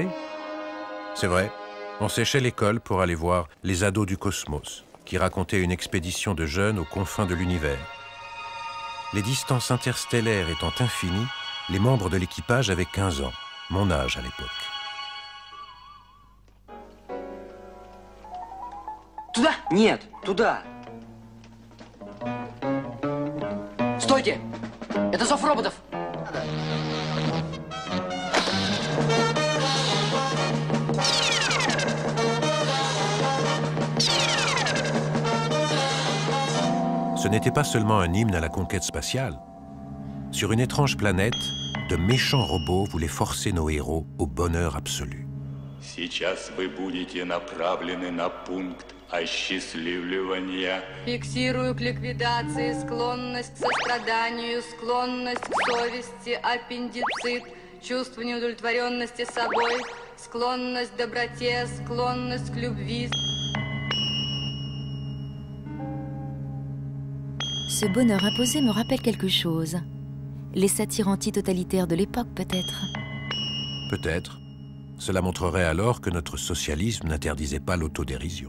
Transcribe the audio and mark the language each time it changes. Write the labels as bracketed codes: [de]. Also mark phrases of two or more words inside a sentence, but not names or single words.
[fr] C'est vrai, on séchait l'école pour aller voir Les Ados du Cosmos, qui racontait une expédition de jeunes aux confins de l'univers. Les distances interstellaires étant infinies, les membres de l'équipage avaient 15 ans, mon âge à l'époque. [ru] Нет, туда. Стойте! Это зов роботов! [fr] Ce n'était pas seulement un hymne à la conquête spatiale. Sur une étrange planète, de méchants robots voulaient forcer nos héros au bonheur absolu. [ru] Сейчас вы будете направлены на пункт осчастливливания. Фиксирую к ликвидации склонность к состраданию, склонность к совести, аппендицит, чувство неудовлетворенности собой, склонность к доброте, склонность к любви. [fr] Ce bonheur imposé me rappelle quelque chose. Les satires antitotalitaires de l'époque, peut-être. Peut-être. Cela montrerait alors que notre socialisme n'interdisait pas l'autodérision.